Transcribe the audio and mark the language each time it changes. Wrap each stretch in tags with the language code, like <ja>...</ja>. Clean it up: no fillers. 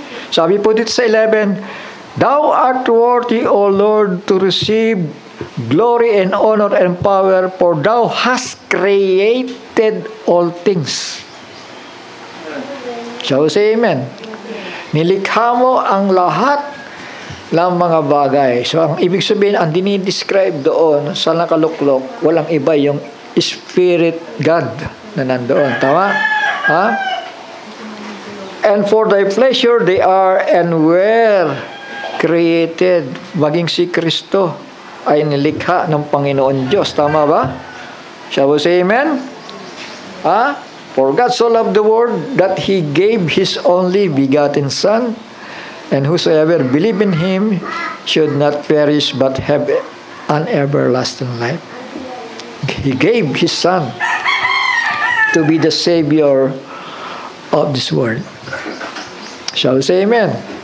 <tl>Sabi po dito sa 11,</tl> <en>Thou art worthy, O Lord, to receive glory and honor and power, for Thou hast created all things. So, say amen.</en> <tl>Nilikha mo ang lahat ng mga bagay. So, ang ibig sabihin, ang dinidescribe doon sa nakaluklok, walang iba yung Spirit God na nandoon. Tama?</tl> <en>And for thy pleasure they are and were created.</en> <tl>Maging si Kristo. ay nilikha ng Panginoon Diyos. Tama ba?</tl> <en>Shall we say amen? For God so loved the world that He gave His only begotten Son, and whosoever believe in Him should not perish but have an everlasting life. He gave His Son to be the Savior of this world. Shall we say amen?</en>